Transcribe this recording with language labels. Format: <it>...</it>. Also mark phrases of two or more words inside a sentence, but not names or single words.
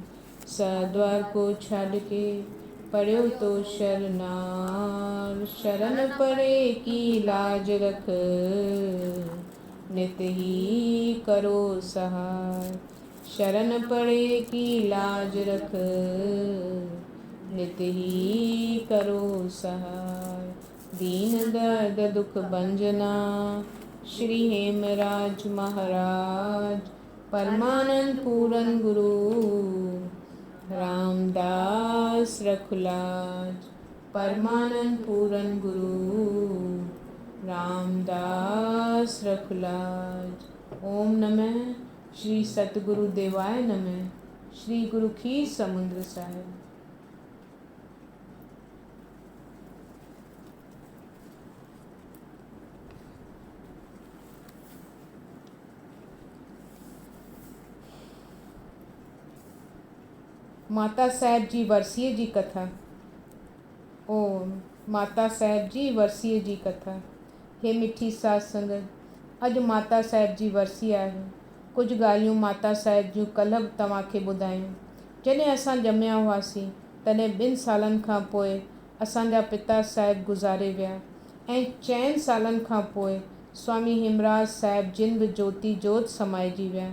<hi>सद्वार को छड़ के पढ़ो तो शरनार शरण पड़े की लाज रख नित ही करो सहाय। शरण पड़े की लाज रख नित ही करो सहाय। दीन दर्द दुख भंजना श्री हेमराज महाराज परमानंद पूरन गुरु रामदास रखुलाज। परमानंद पूरन गुरु रामदास रखुलाज।</hi> <sa>ओम नमः श्री सतगुरु देवाय नमः।</sa> <sd>श्री गुरु खीर समुद्र साहिब। माता साहिब जी वरसीअ जी कथा। ओम माता साहिब जी वरसीअ जी कथा। हे मिठी साध संगत, अॼु माता साहिब जी वरसी आहे। कुझु ॻाल्हियूं माता साहिब जूं कल्ह बि तव्हांखे ॿुधायूं। जॾहिं असां ॼमिया हुआसीं तॾहिं 2 सालनि खां पोइ असांजा पिता साहिब गुज़ारे विया ऐं 4 सालनि खां पोइ स्वामी हेमराज साहिब जिन बि ज्योति जोत समाइजी विया।</sd>